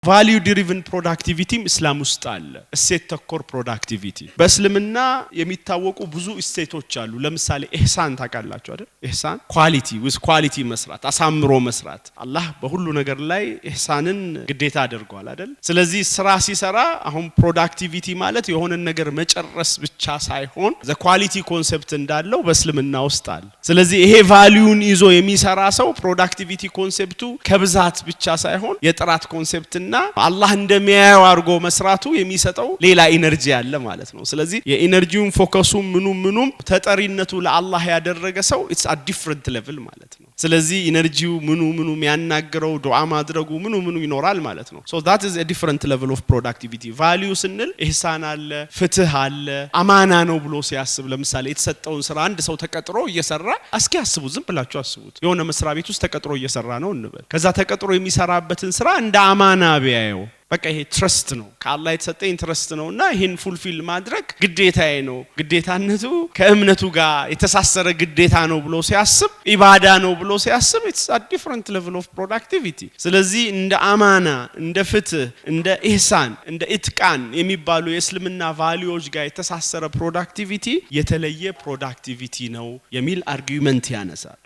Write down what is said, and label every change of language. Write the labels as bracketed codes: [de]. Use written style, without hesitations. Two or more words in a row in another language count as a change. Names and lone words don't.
[en] value driven productivity [am] እስላም ውስጥ አለ እሴት ተኮር productivity በእስልምና የሚታወቁ ብዙ እሴቶች አሉ ለምሳሌ ኢህሳን ታውቃላችሁ አይደል ኢህሳን ኳሊቲ መስራት አሳምሮ መስራት አላህ በሁሉ ነገር ላይ ኢህሳንን ግዴታ አድርጓል አይደል ስለዚህ ስራ ሲሰራ አሁን productivity ማለት የሆነ ነገር መጨረስ ብቻ ሳይሆን [en] the quality concept [am] እንዳለው በእስልምና ውስጥ አለ ስለዚህ ይሄ ቫልዩን ይዞ የሚሰራ ሰው productivity ኮንሴፕቱ ከብዛት ብቻ ሳይሆን የጥራት ኮንሴፕት አላህ እንደሚያየው አርጎ መስራቱ የሚሰጠው ሌላ ኢነርጂ አለ ማለት ነው ስለዚህ የኢነርጂውን ፎከሱ ምኑም ተጠሪነቱ ለአላህ ያደረገ ሰው [en] it's a different level [am] ማለት ነው ስለዚህ ኢነርጂው ምኑ የሚያናገረው ዱዓ ማድረጉ ምኑ ይኖራል ማለት ነው [en] so that is a different level of productivity [am] value ስንል ኢህሳን አለ ፍትህ አለ አማና ነው ብሎ ሲያስብ ለምሳሌ የተሰጠውን ስራ አንድ ሰው ተቀጥሮ እየሰራ እስኪ ያስቡ ዝም ብላችሁ አስቡት የሆነ መስሪያ ቤት ውስጥ ተቀጥሮ እየሰራ ነው እንበል ከዛ ተቀጥሮ የሚሰራበትን ስራ እንደ አማና ቢያየው በቃ ይሄ ትረስት ነው ከአላህ የተሰጠኝ ትረስት ነውና ይሄን ፉልፊል ማድረግ ግዴታዬ ነው ግዴታነቱ ከእምነቱ ጋር የተሳሰረ ግዴታ ነው ብሎ ሲያስብ ኢባዳ ነው ብሎ ሲያስብ [en] it's a different level of productivity [am] ስለዚህ እንደ አማና እንደ ፍትህ እንደ ኢህሳን እንደ ኢትቃን የሚባሉ የእስልምና ቫልዩዎች ጋር የተሳሰረ productivity የተለየ productivity ነው የሚል አርጊውመንት ያነሳል